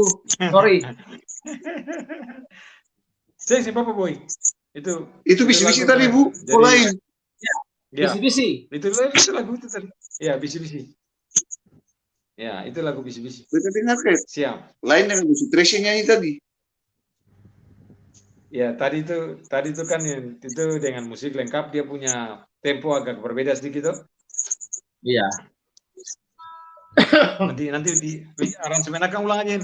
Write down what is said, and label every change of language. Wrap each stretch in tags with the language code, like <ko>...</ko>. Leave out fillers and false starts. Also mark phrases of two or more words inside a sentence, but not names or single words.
<abs>Sorry. Si Papa Boy. Itu bisi-bisi tadi Bu, lain. Ya, Bisi-bisi. itu lagu itu tadi. Ya, bisi-bisi. Ya, itu lagu bisi-bisi. Kita dengar kan? Siap. Lain dengan musik Tracy nyanyi tadi. Ya, tadi itu kan itu dengan musik lengkap, dia punya tempo agak berbeda sedikit tuh. Iya. Nanti di aransemen akan ulang aja.</abs>